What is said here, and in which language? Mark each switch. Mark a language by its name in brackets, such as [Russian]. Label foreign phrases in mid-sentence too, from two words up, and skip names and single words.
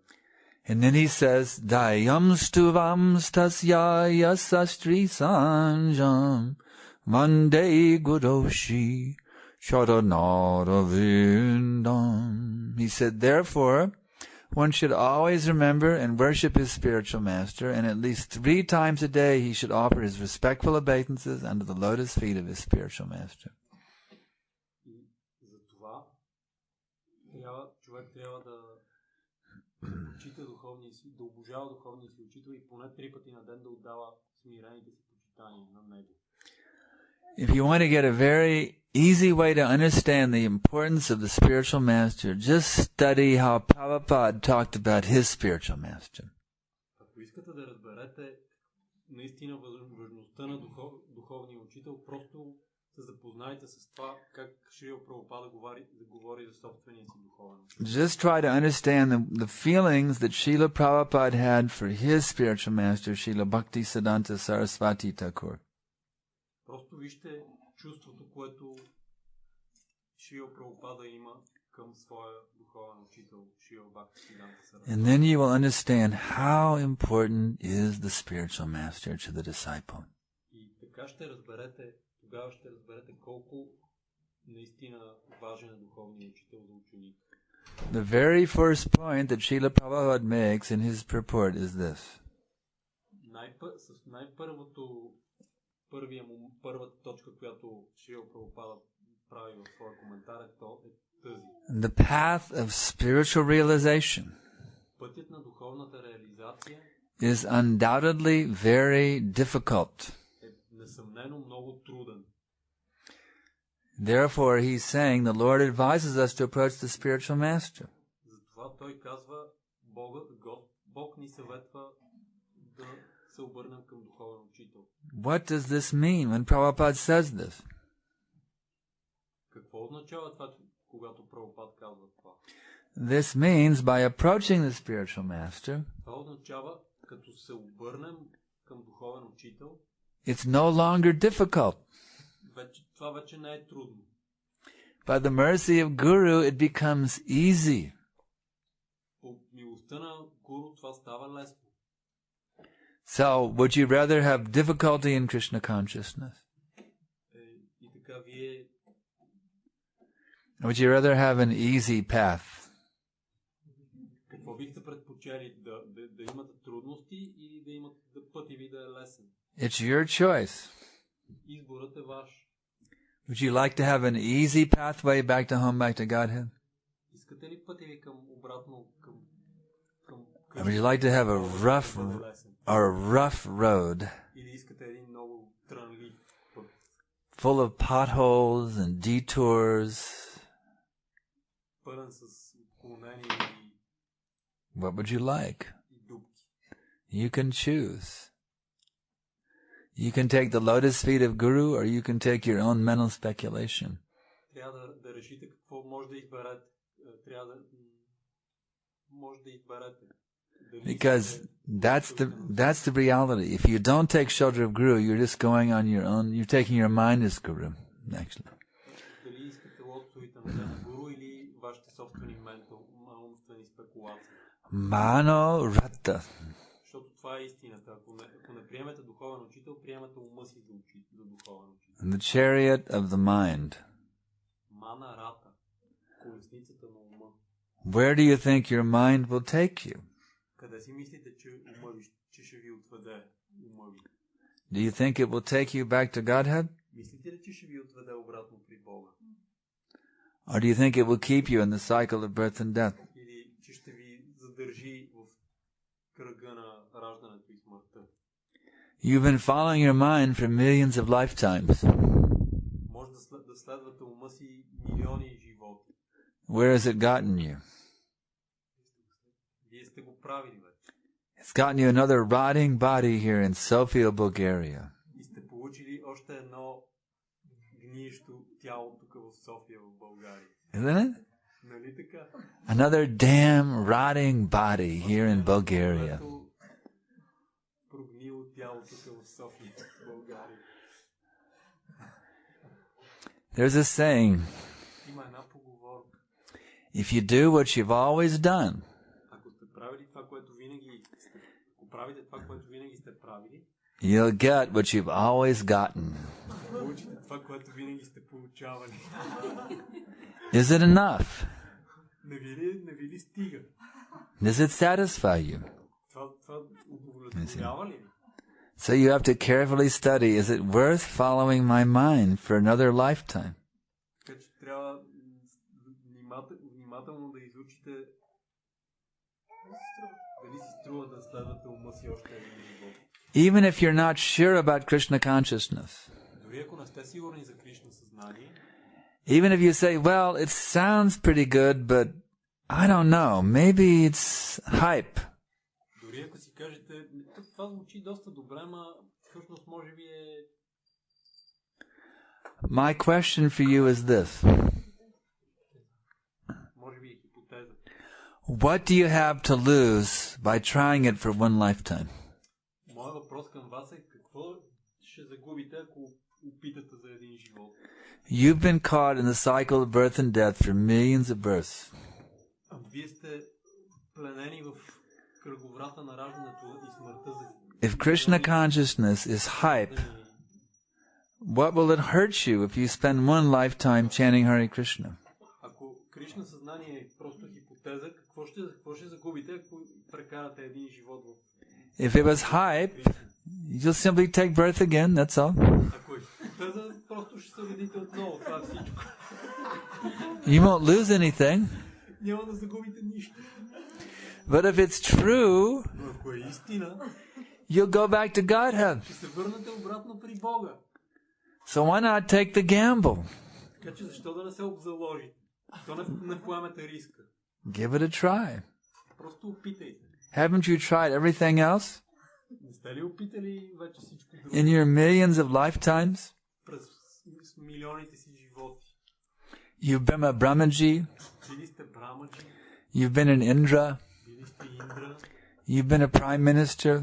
[English] And then he says, [Sanskrit] Dayam stuvam stasya yasastri sanjam Vande guroshi charanaravidam. [English] He said, therefore, one should always remember and worship his spiritual master, and at least 3 times a day he should offer his respectful obeisances under the lotus feet of his spiritual master. [Bulgarian] Човек трябва да почита духовния си, да обожава духовния си учител и поне 3 пъти на ден да отдава смирените си почитания на него. [English] If you want to get a very easy way to understand the importance of the spiritual master, just study how Prabhupada talked about his spiritual master. [Bulgarian] Ако искате да разберете наистина важността на духовния учител, просто се запознайте с това как Шрила Прабхупада говори за собствения си духовен учител. [English] Just try to understand the feelings that Srila Prabhupada had for his spiritual master, Srila Bhaktisiddhanta Saraswati Thakur. [Bulgarian] Просто вижте чувството, което Шрила Прабхупада има към своя духовен учител, Шрила Бхактисиданта Сарасвати. [English] And then you will understand how important is the spiritual master to the disciple. [Bulgarian] И така тогава ще разберете колко наистина важен е духовният учител за ученик. [English] The very first point that Srila Prabhupada makes in his purport is this. [Bulgarian] Първата точка, която Шрила Прабхупада прави в своя коментар, е тази. [English] The path of spiritual realization [Bulgarian] Пътят на духовната реализация [English] is undoubtedly very difficult. [Bulgarian] е несъмнено много труден. [English] Therefore, he's saying the Lord advises us to approach the spiritual master. [Bulgarian] Затова той казва, Бог ни съветва да се обърнем към духовен учител. [English] What does this mean when Prabhupada says this? [Bulgarian] Какво означава това, когато Прабхупад казва това? [English] This means by approaching the spiritual master, [Bulgarian] Това означава, като се обърнем към духовен учител, [English] it's no longer difficult. [Bulgarian] това вече не е трудно. [English] By the mercy of Guru, it becomes easy. [Bulgarian] По милостта на Гуру това става лесно. [English] So, would you rather have difficulty in Krishna consciousness? [Bulgarian] И така вие... [English] Or would you rather have an easy path? [Bulgarian] Какво бихте предпочели? Да имате трудности или пътя ви да е лесен? [English] It's your choice. [Bulgarian] Изборът е ваш. [English] Would you like to have an easy pathway back to home, back to Godhead? [Bulgarian] Искате ли пътя ви към обратно към [English] Or would you like to have a rough road? [Bulgarian] Или искате един много трънлив път? [English] Full of potholes and detours? [Bulgarian] Пълен с отклонения [English] What would you like? [Bulgarian] и дупки. [English] You can choose. You can take the lotus feet of Guru, or you can take your own mental speculation. [Bulgarian] Трябва да решите какво може да изберете. Може да изберете. [English] Because that's the reality. If you don't take shelter of Guru, you're just going on your own. You're taking your mind as Guru, actually. [Bulgarian] Дали искате лотосовите на Гуру или вашите собствени умствени спекулации? [Sanskrit] Mano Rata. [Bulgarian] Защото това е истината. Ако не приемете духовен учител, приемете ума си за духовен учител. [English] The chariot of the mind. [Sanskrit] मनो रथ. [Bulgarian] Колесницата на ума. [English] Where do you think your mind will take you? [Bulgarian] Къде си мислите, че ще ви отведе ума ви? [English] Do you think it will take you back to Godhead? [Bulgarian] Мислите ли, че ще ви отведе обратно при Бога? [English] Or do you think it will keep you in the cycle of birth and death? [Bulgarian] Или че ще ви задържи в кръга на раждането и смъртта? [English] You've been following your mind for millions of lifetimes. [Bulgarian] Може да следвате ума си милиони животи. [English] Where has it gotten you? [Bulgarian] Вие сте го правили вече. [English] It's gotten you another rotting body here in Sofia, Bulgaria. [Bulgarian] И сте получили още едно гниещо тяло тук в София, в България. [English] Isn't it? [Bulgarian] Нали така? [English] Another damn rotting body here in Bulgaria. [Bulgarian] Прогнило тяло тук в София, в България. [English] There's a saying, [Bulgarian] Има една поговорка. [English] if you do what you've always done, [Bulgarian] Ако правите това, което винаги сте правили, [English] you'll get what you've always gotten. [Bulgarian] получите това, което винаги сте получавали. [English] Is it enough? [Bulgarian] Не ви ли стига? [English] Does it satisfy you? [Bulgarian] Това удовлетворява ли? [English] So you have to carefully study, is it worth following my mind for another lifetime? [Bulgarian] Така че трябва внимателно да изучите дали си струва да следвате ума си още един живот. [English] Even if you're not sure about Krishna consciousness, [Bulgarian] Дори ако не сте сигурни за Кришна съзнание, [English] even if you say, well, it sounds pretty good, but I don't know, maybe it's hype. [Bulgarian] дори ако си кажете, това звучи доста добре, ма всъщност може би е... [English] My question for you is this. [Bulgarian] Може би е хипотеза. [English] What do you have to lose by trying it for one lifetime? [Bulgarian] Моят въпрос към вас е какво ще загубите, ако опитате за един живот? [English] You've been caught in the cycle of birth and death for millions of births. [Bulgarian] Вие сте пленени в кръговрата на раждането и смъртта за... [English] If Krishna consciousness is hype, what will it hurt you if you spend one lifetime chanting Hare Krishna? [Bulgarian] Ако Кришна съзнание е просто хипотеза, какво ще загубите, ако прекарате един живот в... [English] If it was hype, you'll simply take birth again, that's all. [Bulgarian] бързо, просто ще се родите отново. Това е всичко. [English] You won't lose anything. [Bulgarian] Няма да загубите нищо. [English] But if it's true, [Bulgarian] Но ако е истина, [English] you'll go back to Godhead. [Bulgarian] ще се върнете обратно при Бога. [English] So why not take the gamble? [Bulgarian] Така че защо да не се обзаложите? Защо не поемете риска? [English] Give it a try. [Bulgarian] Просто опитайте. [English] Haven't you tried everything else? [Bulgarian] Не сте ли опитали вече всичко друго? [English] In your millions of lifetimes? [Bulgarian] През милионите си животи. [English] You've been a Brahmaji. [Bulgarian] Били сте брамаджи. [English] You've been an Indra. [Bulgarian] Били сте Индра. [English] You've been a prime minister.